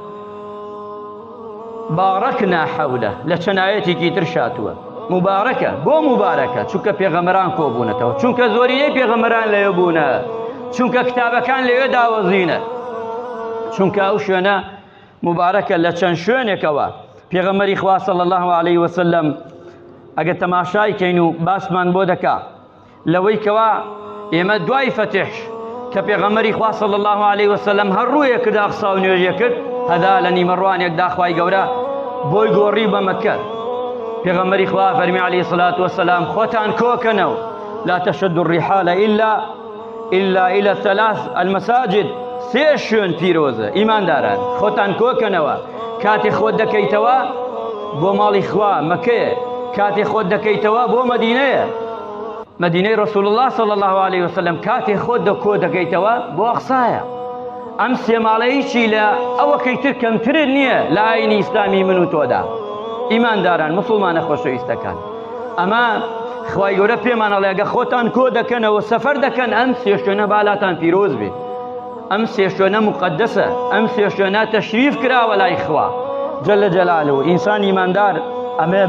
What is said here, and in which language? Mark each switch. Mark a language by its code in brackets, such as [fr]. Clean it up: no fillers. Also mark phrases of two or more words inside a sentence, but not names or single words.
[ckb] بارەکنا حەولە لە چەند ئایەتێکی تر شاتووە مبارەکە بۆ مبارەکە چونکە پێغەمبەران کۆبوونەتەوە چونکە زۆرینەی پێغەمبەران لەوێ بوونە چونکە کتابەکان لەوێ داوەزینە چونکە ئەو شوێنە مبارەکە لە چەند شوێنێکەوە پێغەمبەری خوا [ar] صلی الله علیه وسلم [ckb] ئەگە تەماشای کەین و باسمان بۆ دەکا لەوەی کەوا ئێمە دوای فەتح کە پێغەمبەری خوا [ar] صلی الله علیه وسلم [ckb] هەر ڕوویە کرد ئەقسا و نوێژیە کرد هەدا لە نیمەڕوانێکدا خوای گەورە بۆی گۆڕی بە مەککە پێغەمبەری خوا فەرمی [ar] عەلەیهی الصلاة والسلام [ckb] خۆتان کۆکەنەوە [ar] لا تشد الرحال إلا إلى الثلاث المساجد [ckb] سێ شوێن پیرۆزە ئیمانداران خۆتان کۆکەنەوە کاتێ خۆت دەکەیتەوە بۆ ماڵی خوا مەکەیە کاتێ خۆت دەکەیتەوە بۆ مەدینەیە مدینەی [ar] رسول الله صلی الله علیه وسلم [ckb] کاتێ خۆت کۆ دەکەیتەوە بۆ ئەقسایە ئەم سێ ماڵەیەکی لە ئەوەکەی تر کەمترت نییە لە ئاینی ئیسلامی من و تۆدا ئیمانداران مسلمانە خۆشەویستەکان ئەمە خوای گەورە پێمان ئەڵێ ئەگە خۆتان کۆ دەکەنەوە سەفەر دەکەن ئەم سێ شوێنە بالاتان پیرۆز بێ ئەم سێ شوێنە مقدسە ئەم سێ شوێنە تەشریف کراوە لای خوا جەلە جەلالەوە ئینسان ئیماندار ئەمە